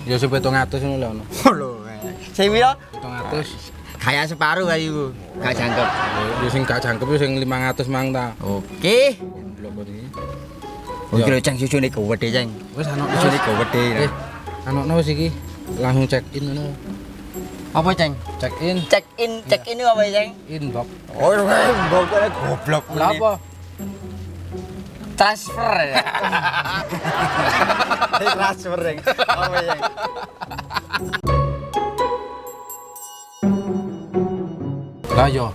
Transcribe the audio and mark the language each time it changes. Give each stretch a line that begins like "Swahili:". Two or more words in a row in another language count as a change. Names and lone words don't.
Javanese: Ya sing 700 ngono lho ono. lho. Sing piro? 700. Kayak separuh kali iku. Gak jangkep. Ya sing gak jangkep ya sing 500 mang ta. Oke. Goblok kok iki. Oke lho, Ceng, susune gede, Ceng. Wis ana Susune gede. Anokno wis iki. Langsung
English: check in
Javanese: ngono. Apa, Ceng?
English: Check in. Check in
Javanese: apa, Ceng? Inbox. Oh, mbokane goblok. Lah apa? Transfer ya. Transfer, Ceng. Apa, Ceng? Lah yo.